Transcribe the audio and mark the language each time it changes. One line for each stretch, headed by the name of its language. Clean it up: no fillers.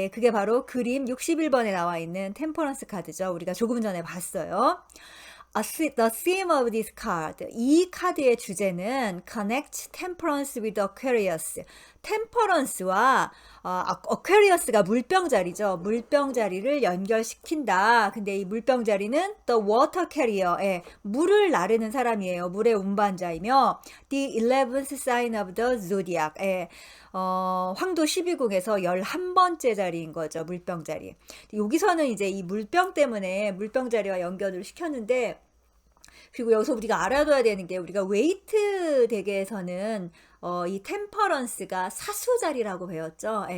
Korean: 그게 바로 그림 61번에 나와 있는 템퍼런스 카드죠. 우리가 조금 전에 봤어요.
English: The theme of this card.
Korean: 이 카드의 주제는
English: connect temperance with Aquarius.
Korean: temperance와 Aquarius가 물병자리죠. 물병자리를 연결시킨다. 근데 이 물병자리는
English: the water carrier,
Korean: 물을 나르는 사람이에요. 물의 운반자이며
English: the 11th sign of the zodiac.
Korean: 황도 12궁에서 11번째 자리인 거죠. 물병자리. 여기서는 이제 이 물병 때문에 물병자리와 연결을 시켰는데, 그리고 여기서 우리가 알아둬야 되는 게, 우리가 웨이트 덱에서는 이 템퍼런스가 사수자리라고 배웠죠.